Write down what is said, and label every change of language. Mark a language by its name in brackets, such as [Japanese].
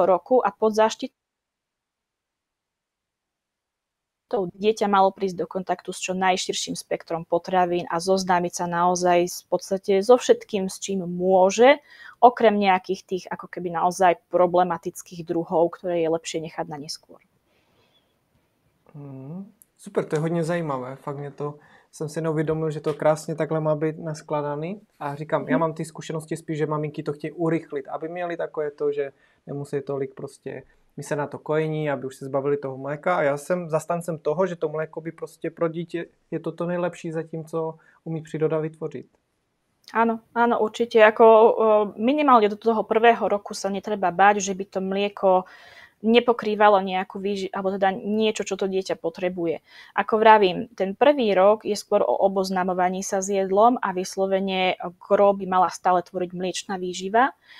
[Slovak] roku a pod záštitou dieťa malo prísť do kontaktu s čo najširším spektrom potravín a zoznámiť sa naozaj v podstate so všetkým, s čím môže, okrem nejakých tých ako keby naozaj problematických druhov, ktoré je lepšie nechať na neskôr. [Czech] Super, to je hodně zajímavé. Fakt jsem si neuvědomil, že to krásně takhle má být naskladaný. A říkám, já mám ty zkušenosti spíš, že maminky to chtějí urychlit, aby měli takové to, že nemusí tolik prostě myslet na to kojení, aby už se zbavili toho mléka. A já jsem zastancem toho, že to mléko by prostě pro dítě je to nejlepší zatím, co umí příroda vytvořit. [Slovak] Áno, určite. Ako minimálne do toho 1. roku sa netreba báť, že by to mlieko nepokrývalo nejakú alebo teda niečo, čo to dieťa potrebuje. Ako vravím, ten 1. rok je skôr o oboznamovaní sa s jedlom a vyslovene gro by mala stále tvoriť mliečna výživa.